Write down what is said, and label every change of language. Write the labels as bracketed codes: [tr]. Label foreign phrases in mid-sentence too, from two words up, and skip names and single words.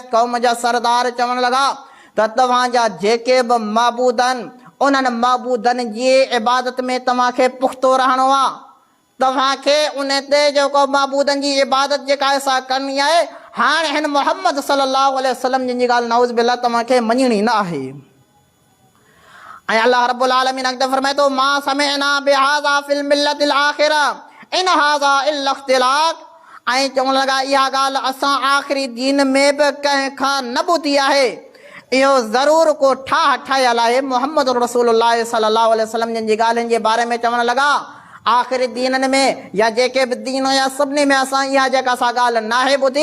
[sd] क़ौम जा सरदार चवण लॻा त तव्हांजा जेके बि माबूद आहिनि उन्हनि माबूदनि जी इबादत में तव्हांखे पुख़्तो रहणो आहे। तव्हांखे उन ते जेको माबूदनि जी इबादत जेका आहे सा करणी आहे। हाणे हिन मोहम्मद [ar] صلى الله عليه وسلم [sd] जिन जी ॻाल्हि [ar] نعوذ بالله [sd] तव्हांखे मञणी न आहे। ऐं अल्लाह रब्बुल आलमीन अॻिते फरमाए थो, [ar] ما سمعنا بهذا في الملة الآخرة إن هذا إلا اختلاق. [sd] ऐं चवण लॻा इहा ॻाल्हि असां आख़िरी दीन में बि कंहिं खां न ॿुधी आहे, इहो ज़रूरु को ठाह ठाहियल आहे। मोहम्मद रसूलुल्लाह [ar] صلى الله عليه وسلم [sd] जिन जी ॻाल्हियुनि जे बारे में चवण लॻा आख़िरी दीननि में या जेके बि दीन हुया सभिनी में असां इहा जेका असां ॻाल्हि नाहे ॿुधी।